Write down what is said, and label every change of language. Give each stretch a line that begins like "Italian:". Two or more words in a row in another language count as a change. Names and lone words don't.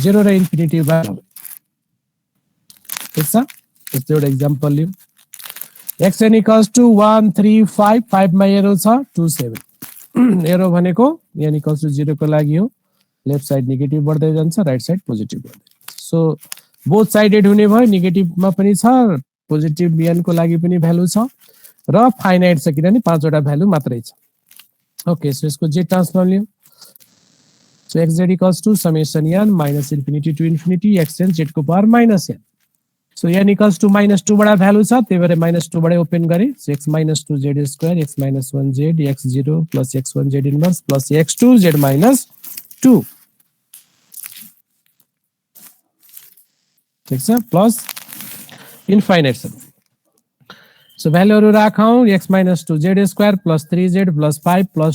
Nepali: 0 र infinity भयो ठीक छ यस्तो एउटा एक्जाम्पल लियौं
English: xn equals to 1 3 5 5
Nepali: मा एरो छ 2 7 एरो भनेको
English: n equals to 0
Nepali: को लागि हो
English: left side negative
Nepali: बढ्दै जान्छ
English: right side positive
Nepali: बढ्दै जान्छ
English: so both sided
Nepali: हुने भयो नेगेटिभमा पनि छ पोजिटिभ n को लागि पनि भ्यालु छ र फाइनाइट छ किनभने 5 वटा भ्यालु मात्रै छ
English: okay so
Nepali: यसको
English: z transform
Nepali: लियौं
English: so xz equals to summation n minus infinity to infinity xn z
Nepali: को
English: power minus n so n equals to -2
Nepali: बडा भ्यालु छ त्यही भएर -2 बडा ओपन गरे
English: so x - 2 z square x - 1 z x0 plus x1 z inverse plus x2 z - 2
Nepali: ठीक छ
English: plus infinite
Nepali: छ सो भ्यालुहरु राखौं
English: x - 2 z square plus 3z plus 5 plus